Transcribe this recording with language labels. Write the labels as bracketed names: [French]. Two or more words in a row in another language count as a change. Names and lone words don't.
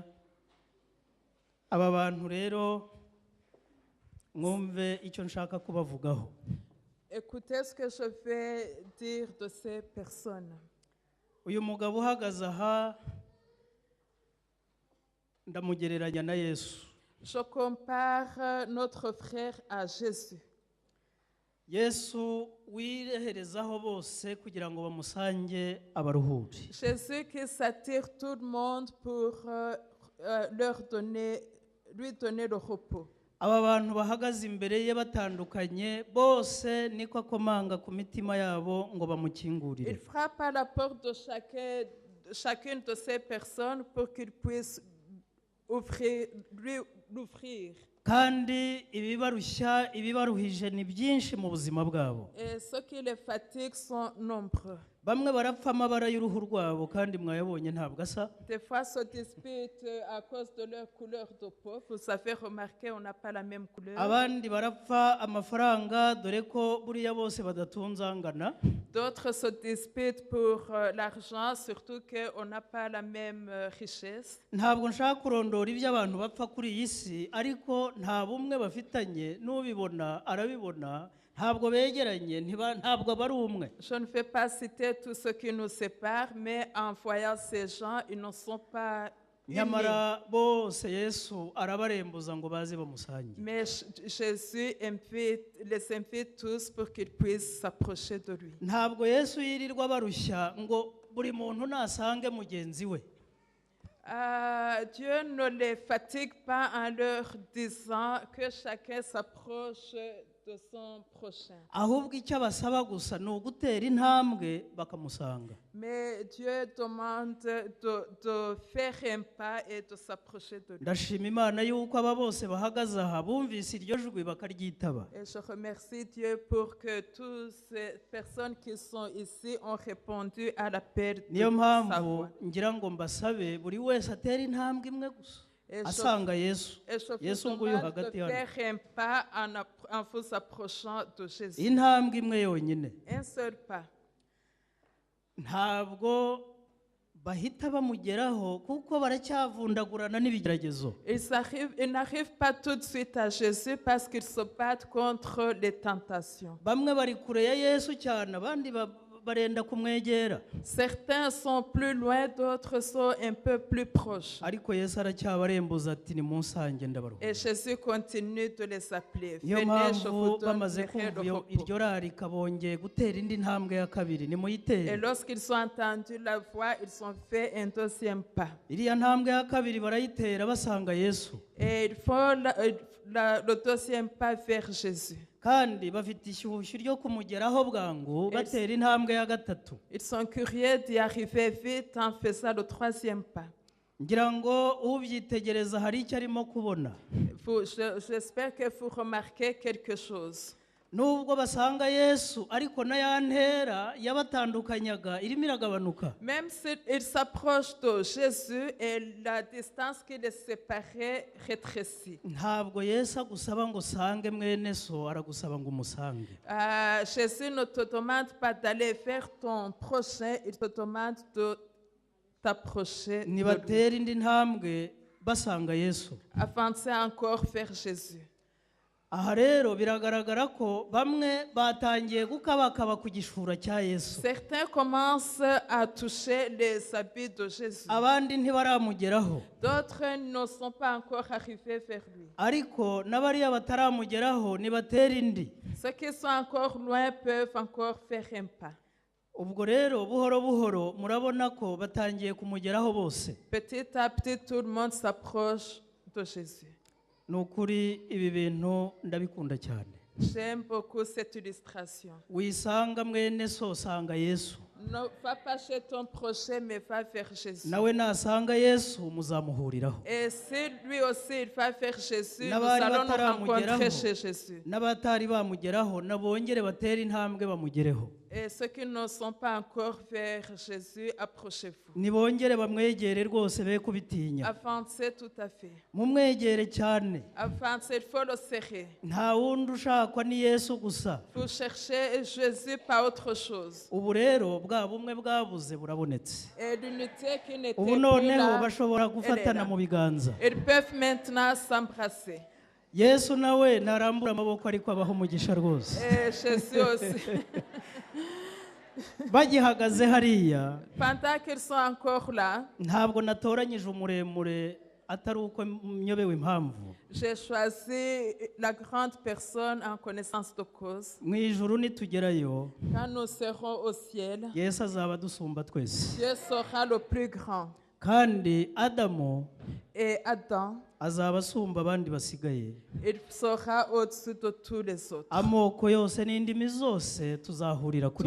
[Kinyarwanda] Aba bantu rero mwumve icyo nshaka kubavugaho. [French] Écoutez ce que je vais dire de ces personnes. [Kinyarwanda] Uyu mugabo uhagaze aha ndamugereranya na Yesu. [French] Je compare notre frère à Jésus. [Kinyarwanda] Yesu wireherezaho bose kugira ngo bamusange abaruhure. [French] Jésus qui s'attire tout le monde pour lui donner le repos. [Kinyarwanda] Aba bantu bahagaze imbere ye batandukanye bose niko akomanga ku mitima yabo ngo [French] Il [Kinyarwanda] bamukingurire. [French] frappe à la porte de chacune de ces personnes pour qu'il puisse lui l'ouvrir. [Kinyarwanda] Kandi ibibarushya ibibaruhije ni byinshi mu buzima bwabo. [French] Et ceux qui les fatiguent sont nombreux. [Kinyarwanda] Bamwe barapfa amabara y'uruhu rwabo kandi mwayabonye ntabwo asa. [French] Des fois se disputent à cause de leur couleur de peau. Vous avez remarqué, on n'a pas la même couleur. [Kinyarwanda] Abandi barapfa amafaranga dore ko buriya bose badatunze angana. [French] D'autres se disputent pour l'argent, surtout qu'on n'a pas la même richesse. [Kinyarwanda] Ntabwo nshaka kurondora ibyo abantu bapfa kuri iyi si ariko nta bumwe bafitanye n'ubibona arabibona ntabwo begeranye ntabwo bari umwe. [French] Je ne vais pas citer tout ce qui nous sépare, mais en voyant ces gens, ils ne sont pas unis. [Kinyarwanda] Nyamara bose Yesu arabarembuza ngo baze bamusange. [French] Mais Jésus les invite tous pour qu'ils puissent s'approcher de lui. [Kinyarwanda] Ntabwo Yesu yirirwa barushya ngo buri muntu nasange mugenzi we. [French] Dieu ne les fatigue pas en leur disant que chacun s'approche de son prochain. [Kinyarwanda] Ahubwo icyo abasaba gusa ni ugutera intambwe bakamusanga. [French] Mais Dieu demande de faire un pas et de s'approcher de lui. [Kinyarwanda] Ndashima Imana yuko aba bose bahagaze aha bumvise iryo jwi bakaryitaba. [French] Et je remercie Dieu pour que toutes ces personnes qui sont ici ont répondu à l'appel de [Kinyarwanda] Niyo sa mpamvu [French] voix. [Kinyarwanda] ngira ngo mbasabe buri wese atera intambwe imwe gusa [French] Et [Kinyarwanda] asanga Yesu. [French] Et je [Kinyarwanda] Yesu [French] vous [Kinyarwanda] nguyu [French] demande de [Kinyarwanda] hagati hano. [French] faire un pas en vous approchant de Jésus. [Kinyarwanda] Intambwe imwe yonyine. [French] Un seul pas. [Kinyarwanda] Ntabwo bahita bamugeraho kuko baracyavundagurana n'ibigeragezo. [French] Ils n'arrivent pas tout de suite à Jésus parce qu'ils se battent contre les tentations. [Kinyarwanda] Bamwe bari kure ya Yesu cyane abandi barenda kumwegera. [French] Certains sont plus loin, d'autres sont un peu plus proches. [Kinyarwanda] Ariko Yesu aracyabarembuza ati nimunsange ndabaruhura. [French] Et Jésus continue de les appeler. [Kinyarwanda] Niyo [French] Venez, je vous [Kinyarwanda] mpamvu [French] donne [Kinyarwanda] bamaze [French] le [Kinyarwanda] kumva [French] repos. [Kinyarwanda] iryo rarika bongeye gutera indi ntambwe ya kabiri [French] Et [Kinyarwanda] nimuyitere. [French] lorsqu'ils ont entendu la voix, ils ont fait un deuxième pas. [Kinyarwanda] Iriya ntambwe ya kabiri barayitera basanga Yesu. [French] Et ils font le deuxième pas vers Jésus. [Kinyarwanda] Kandi bafite ishyushyu ryo kumugeraho bwangu batera intambwe ya gatatu. [French] Ils sont curieux d'y arriver vite en faisant le troisième pas. [Kinyarwanda] Ngira ngo ubyitegereza hari icyo arimo kubona. [French] J'espère que vous remarquez quelque chose. [Kinyarwanda] Nubwo basanga Yesu ariko na ya ntera yabatandukanyaga irimo iragabanuka. [French] Même s'ils s'approchent de Jésus et la distance qui les séparait rétrécit. [Kinyarwanda] Ntabwo Yesu agusaba ngo sange mwene so aragusaba ngo umusange. [French] Jésus ne te demande pas d'aller vers ton prochain, il te demande de t'approcher de lui. [Kinyarwanda] Nibatera indi ntambwe basanga Yesu. [French] Avancer encore vers Jésus. [Kinyarwanda] aha rero biragaragara ko bamwe batangiye gukabakaba ku gishura cya Yesu, [French] Certains commencent à toucher les habits de Jésus. [Kinyarwanda] abandi ntibaramugeraho, [French] D'autres ne sont pas encore arrivés vers lui. [Kinyarwanda] ariko n'abariya bataramugeraho nibatera indi. [French] Ceux qui sont encore loin peuvent encore faire un pas. [Kinyarwanda] Ubwo rero buhoro buhoro murabona ko batangiye kumugeraho bose. [French] Petit à petit, tout le monde s'approche de Jésus. [Kinyarwanda] Ni ukuri ibi bintu ndabikunda cyane. [French] J'aime beaucoup cette illustration. [Kinyarwanda] Wisanga mwene so sanga Yesu, [French] Ne va pas chez ton prochain, mais va vers Jésus. [Kinyarwanda] nawe nasanga Yesu muzamuhuriraho. [French] Et si lui aussi il va vers Jésus, nous [Kinyarwanda] N'abari [French] allons nous [Kinyarwanda] bataramugeraho, [French] rencontrer chez Jésus. [Kinyarwanda] n'abatari bamugeraho nabongere batera intambwe bamugereho. [French] Et ceux qui ne sont pas encore vers Jésus, approchez-vous. [Kinyarwanda] Nibongere bamwegere rwose be kubitinya. [French] Avancez tout à fait. [Kinyarwanda] Mumwegere cyane. [French] Avancez, il faut le serrer. [Kinyarwanda] Nta wundi ushakwa ni Yesu gusa. [French] Vous cherchez Jésus, pas autre chose. [Kinyarwanda] Ubu rero bwa bumwe bwabuze burabonetse. [French] Et l'unité qui n'était [Kinyarwanda] Ubu [French] plus [Kinyarwanda] noneho [French] là, [Kinyarwanda] bashobora [French] elle est [Kinyarwanda] gufatana [French] là. [Kinyarwanda] mu biganza. [French] Ils peuvent maintenant s'embrasser. [Kinyarwanda] Yesu nawe narambura amaboko ariko abaho umugisha rwose. [French] Et Jésus aussi. [Kinyarwanda] Bagihagaze hariya [French] Pendant qu'ils sont encore là, [Kinyarwanda] ntabwo natoranyije umuremure atari uko nyobewe impamvu. [French] j'ai choisi la grande personne en connaissance de cause. [Kinyarwanda] Mu ijuru nitugerayo [French] Quand nous serons au ciel, [Kinyarwanda] Yesu azaba dusumba twese. [French] Dieu sera le plus grand. [Kinyarwanda] Kandi Adamu [French] Et Adam, [Kinyarwanda] azaba asumba abandi basigaye. [French] il sera au-dessus de tous les autres. [Kinyarwanda] Amoko yose n'indimi zose tuzahurira kuri